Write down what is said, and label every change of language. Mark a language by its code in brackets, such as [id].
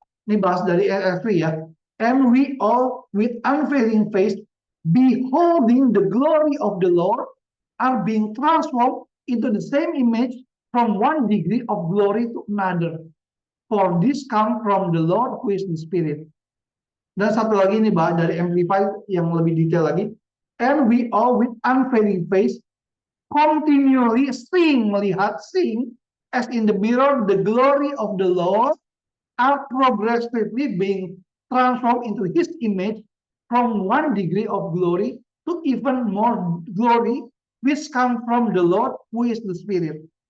[id] Ini bahas dari ESV ya. [en] And we all with unfailing face, beholding the glory of the Lord, are being transformed into the same image from one degree of glory to another. For this comes from the Lord who is the Spirit. [id] Dan satu lagi ini bahas dari Amplified yang lebih detail lagi. [en] And we all with unfailing face, continually [id] melihat, [en] as in the mirror, the glory of the Lord, are progressively being transformed into His image from one degree of glory to even more glory, which comes from the Lord who is the Spirit.